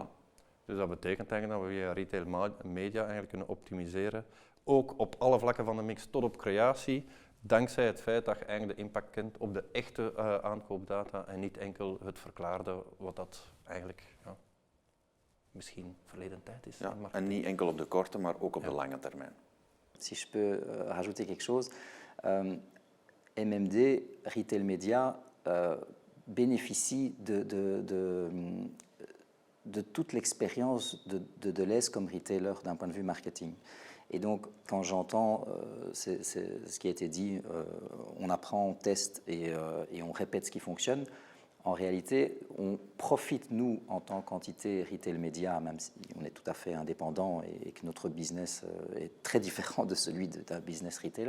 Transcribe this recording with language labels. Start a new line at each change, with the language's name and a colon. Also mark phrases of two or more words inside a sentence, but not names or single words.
Dutch: Dus dat betekent eigenlijk dat we via retail media eigenlijk kunnen optimiseren, ook op alle vlakken van de mix tot op creatie, dankzij het feit dat je eigenlijk de impact kent op de echte aankoopdata en niet enkel het verklaarde wat dat eigenlijk misschien verleden tijd is. Ja, en niet enkel op de korte, maar ook op de lange termijn.
French: Si je peux rajouter quelque chose, MMD, Retail Media, bénéficie de toute l'expérience de Deleuze comme retailer d'un point de vue marketing. Et donc, quand j'entends ce qui a été dit, on apprend, on teste et on répète ce qui fonctionne, en réalité, on profite, nous, en tant qu'entité retail média, même si on est tout à fait indépendant et que notre business est très différent de celui d'un business retailer.